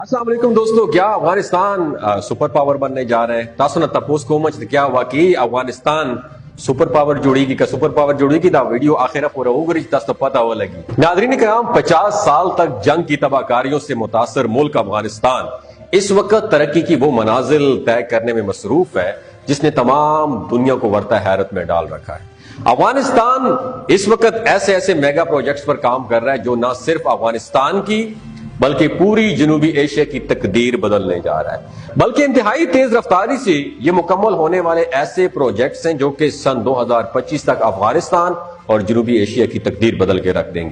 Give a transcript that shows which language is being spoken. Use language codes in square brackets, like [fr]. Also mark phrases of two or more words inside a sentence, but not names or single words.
[ur] السلام علیکم دوستو، کیا افغانستان [en] super power [ur] بننے جا رہے ہیں؟ [ps] تاسو نه تپوس کوم چې کیا واقعي افغانستان [en] super power [ps] جوړیږي که [en] super power [ps] جوړیږي؟ دا ویڈیو آخر پورا وګورئ تاسو ته پتہ ولګي۔ [ur] ناظرین کرام، 50 سال تک جنگ کی تباہ کاریوں سے متاثر ملک افغانستان اس وقت ترقی کی وہ منازل طے کرنے میں مصروف ہے جس نے تمام دنیا کو ورطہ حیرت میں ڈال رکھا ہے۔ افغانستان اس وقت ایسے [en] mega projects [ur] پر کام کر رہا ہے جو نہ صرف افغانستان کی بلکہ پوری جنوبی ایشیا کی تقدیر بدلنے جا رہا ہے، بلکہ انتہائی تیز رفتاری سے یہ مکمل ہونے والے ایسے پروجیکٹس ہیں جو کہ سن 2025 تک افغانستان اور جنوبی ایشیا کی تقدیر بدل کے رکھ دیں گے۔